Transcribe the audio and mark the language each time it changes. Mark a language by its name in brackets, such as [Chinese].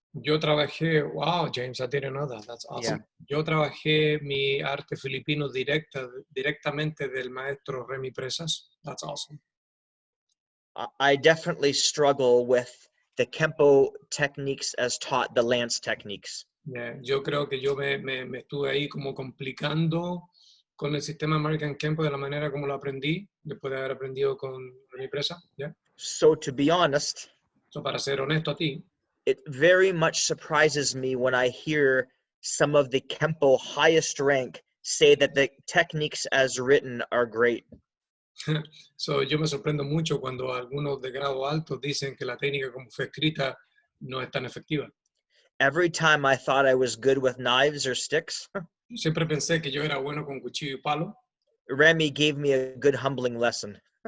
[Spanish] Yo trabajé, [English] wow, James, I didn't know that. That's awesome. Yeah. [Spanish] Yo trabajé mi arte filipino directamente del maestro Remy Precis. [English] That's awesome. I definitely struggle with the Kenpo techniques as taught, the Lance techniques. [Spanish] Yeah, yo creo que yo me estuve ahí como complicando con el sistema American Kenpo de la manera como lo aprendí, después de haber aprendido con Remy Precis. [English] Yeah. So to be honest, [Spanish] para ser honesto a ti, [English] it very much surprises me when I hear some of the Kenpo highest rank say that the techniques as written are great. [Spanish] So yo me sorprendo mucho cuando algunos de grado alto dicen que la técnica como fue escrita no es tan efectiva. [English] Every time I thought I was good with knives or sticks, [Spanish] siempre pensé que yo era bueno con cuchillo y palo. [English] Remy gave me a good humbling lesson.